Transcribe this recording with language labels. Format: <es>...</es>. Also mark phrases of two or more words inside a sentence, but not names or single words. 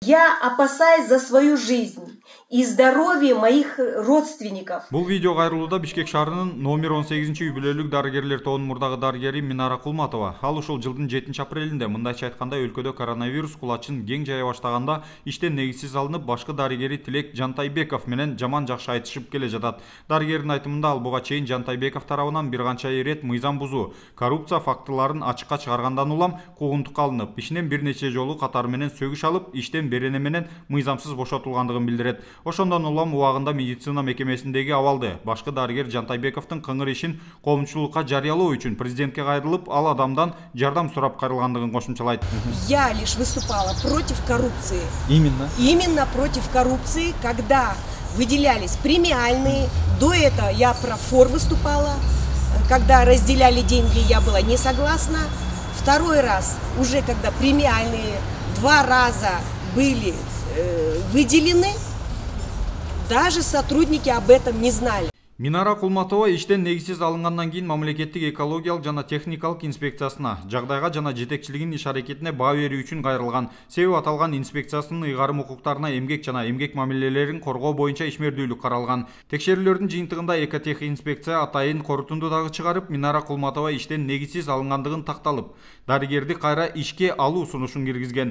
<ru>Я опасаюсь за свою жизнь и здоровье моих родственников.</ru> <ky>Бул видео кайрылууда Бишкек шаарынын номер 18-үй-бүлөлүк дарыгерлер тобунун мурдагы дарыгери Минара Кулматова. Ал ушул жылдын 7-апрелинде мындайча айтканда өлкөдө коронавирус кулачын кең жая баштаганда иштен негизсиз алынып, башкы дарыгери Тилек Жантайбеков менен жаман жакшы айтышып келе жатат. Дарыгердин айтымында ал буга чейин Жантайбеков тарабынан бир канча ирет мыйзам бузуу, коррупция фактыларын ачыкка чыгаргандан улам куугунтукка алынып, ишинен бир нече жолу катары менен сөгүш алып, иштен берене менен мыйзамсыз бошотулгандыгын билдирет. Ошондон улам убагында медицина мекемесиндеги абалды башкы дарыгер Жантайбековдун кыңыр ишин коомчулукка жарыялоо үчүн президентке кайрылып, ал адамдан жардам сурап кайрылгандыгын кошумчалайт.</ky> <ru>Я лишь выступала против коррупции. Именно против коррупции, когда выделялись премиальные. До этого я про фор выступала. Когда разделяли деньги, я была не согласна. Второй раз, уже когда премиальные 2 раза были выделены, даже сотрудники об этом не знали.</ru> <ky>Минара Кулматова иштен негизсиз алынгандан кийин мамлекеттик экологиялык жана техникалык инспекциясына, жагдайга жана жетекчилигинин иш-аракетине баа берүү үчүн кайрылган. Себеби аталган инспекциясынын ыйгарым укуктарына эмгек жана эмгек мамилелерин коргоо боюнча ишмердүүлүк каралган. Текшерүүлөрдүн жыйынтыгында Экотех инспекция атайын корутунду дагы чыгарып, Минара Кулматова иштен негизсиз алынгандыгын такталып, дарыгерди кайра ишке алуу сунушун киргизген.</ky>